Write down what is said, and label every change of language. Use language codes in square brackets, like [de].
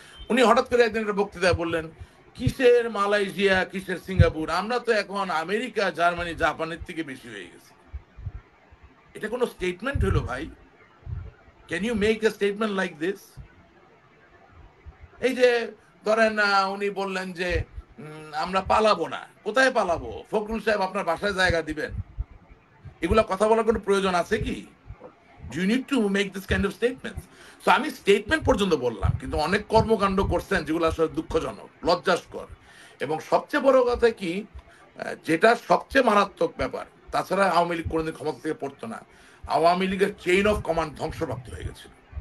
[bn] উনি হঠাৎ করে একদিন একটা বক্তৃতায় বললেন, কিসের মালয়েশিয়া, কিসের সিঙ্গাপুর, আমরা তো এখন আমেরিকা, জার্মানি, জাপানের থেকে বেশি হয়ে গেছি। এটা কোনো স্টেটমেন্ট হলো ভাই? [en] Can you make a statement like this? [bn] এই যে ধরেন উনি বললেন যে আমরা পালাবো না, কোথায় পালাবো? ফখরুল সাহেব আপনার বাসায় জায়গা দিবেন? এগুলা কথা বলার কোনো প্রয়োজন আছে কি? [en] You need to make this kind of statements. [bn] So আমি স্টেটমেন্ট পর্যন্ত বললাম, কিন্তু অনেক কর্মকাণ্ড করছেন যেগুলো আসলে দুঃখজনক, লজ্জাস্কর। এবং সবচেয়ে বড় কথা কি, যেটা সবচেয়ে মারাত্মক ব্যাপার, তাছাড়া আওয়ামী লীগ কোনোদিন ক্ষমতা থেকে পড়তো না, আওয়ামী লীগের চেইন অফ কমান্ড ধ্বংসপ্রাপ্ত হয়ে গেছিল।